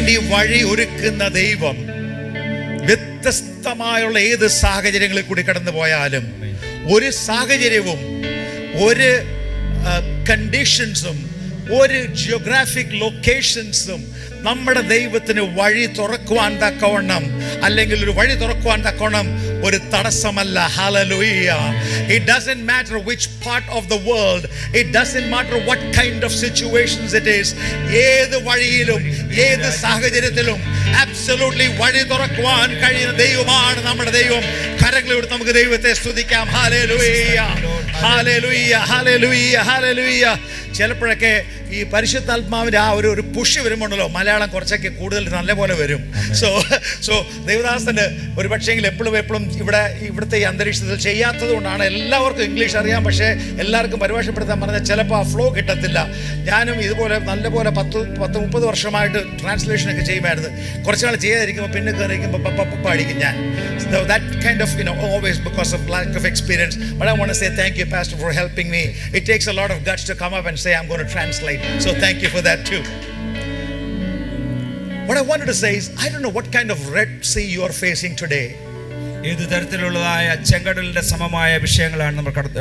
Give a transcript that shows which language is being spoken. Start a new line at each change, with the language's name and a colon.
Malayalam: വഴി ഒരുക്കുന്ന ദൈവം വ്യത്യസ്തമായുള്ള ഏത് സാഹചര്യങ്ങളിൽ കൂടി കടന്നു പോയാലും, ഒരു സാഹചര്യവും ഒരു കണ്ടീഷൻസും ഒരു ജിയോഗ്രാഫിക് ലൊക്കേഷൻസും നമ്മുടെ ദൈവത്തിന് വഴി തുറക്കുവാൻ തക്കവണ്ണം, അല്ലെങ്കിൽ ഒരു വഴി തുറക്കുവാൻ തക്കവണ്ണം ഒരു തടസ്സമല്ല.
English: Hallelujah. It doesn't matter which part of the world, it doesn't matter what kind of situations it is.
Malayalam: ഏത് വഴിയിലും ഏത് സാഹചര്യത്തിലും absolutely വഴി തുറക്കുവാൻ കഴിയുന്ന ദൈവമാണ് നമ്മുടെ ദൈവം. കരങ്ങളിലൂടെ നമുക്ക് ദൈവത്തെ സ്തുതിക്കാം.
English: Hallelujah. Hallelujah. Hallelujah. Hallelujah.
Malayalam: ചിലപ്പോഴൊക്കെ ഈ പരിശുദ്ധാത്മാവിന്റെ ആ ഒരു പുഷ് വരുമ്പോണ്ടല്ലോ മലയാളം കുറച്ചൊക്കെ കൂടുതൽ നല്ലപോലെ വരും. സോ ദേവദാസന് ഒരു പക്ഷേങ്കിൽ എപ്പോഴും ഇവിടുത്തെ ഈ അന്തരീക്ഷത്തിൽ ചെയ്യാത്തത് കൊണ്ടാണ്. എല്ലാവർക്കും ഇംഗ്ലീഷ് അറിയാം, പക്ഷേ എല്ലാവർക്കും പരിഭാഷപ്പെടുത്താൻ പറഞ്ഞാൽ ചിലപ്പോൾ ആ ഫ്ലോ കിട്ടത്തില്ല. ഞാനും ഇതുപോലെ നല്ലപോലെ 10-30 വർഷമായിട്ട് ട്രാൻസ്ലേഷനൊക്കെ ചെയ്യുമായിരുന്നു. കുറച്ച് നാൾ ചെയ്യാതിരിക്കുമ്പോൾ പിന്നെ കയറിയിരിക്കുമ്പോൾ പപ്പ അടിക്കും ഞാൻ.
English: That kind of, always because of lack of experience. But I want to say thank you, Pastor, for helping me. It takes a lot of guts to come up and say I'm going to translate. So thank you for that too. What I wanted to say is, I don't know what kind of Red Sea you are facing today.
Malayalam: ഏത് തരത്തിലുള്ളതായ ചെങ്കടലിന്റെ സമമായ വിഷയങ്ങളാണ് നമ്മൾ